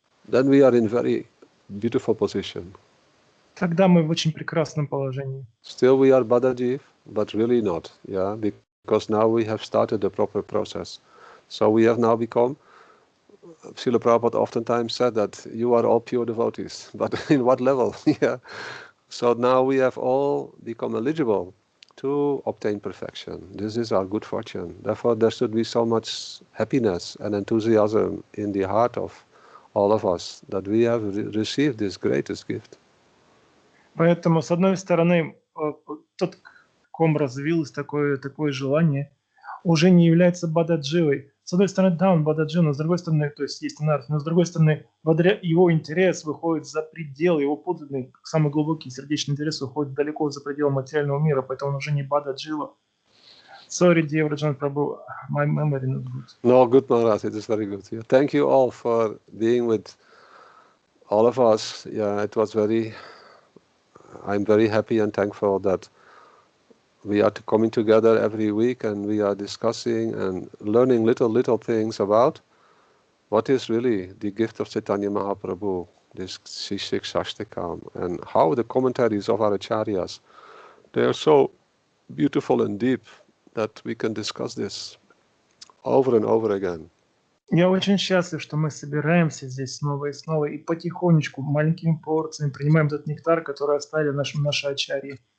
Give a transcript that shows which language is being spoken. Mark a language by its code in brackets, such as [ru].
[en] Then we are in very beautiful position. [ru] Тогда мы в очень прекрасном положении. [en] Still we are Badajiv, but really not, because now we have started the proper process. So we have now become, Srila Prabhupada oftentimes said that you are all pure devotees, but in what level? So now we have all become eligible to obtain perfection. This is our good fortune. Therefore there should be so much happiness and enthusiasm in the heart of all of us that we have received this greatest gift. [ru] Поэтому, с одной стороны, тот, в ком развилось такое желание, уже не является бададживой. С одной стороны, да, он бададжи, но с другой стороны, то есть есть анархия, но с другой стороны, благодаря его интерес выходит за пределы, его подлинный, самый глубокий сердечный интерес выходит далеко за пределы материального мира, поэтому он уже не бададжива. [en] Sorry, dear Враджанатх Prabhu, my memory not good. No, good Maharaj, it is very good. Yeah. Thank you all for being with all of us. Yeah, it was I'm very happy and thankful that we are coming together every week and we are discussing and learning little things about what is really the gift of Chaitanya Mahaprabhu, this Shikshashtaka, and how the commentaries of our acharyas, they are so beautiful and deep that we can discuss this over and over again. [ru] Я очень счастлив, что мы собираемся здесь снова и снова и потихонечку, маленькими порциями принимаем этот нектар, который оставили наши ачарьи.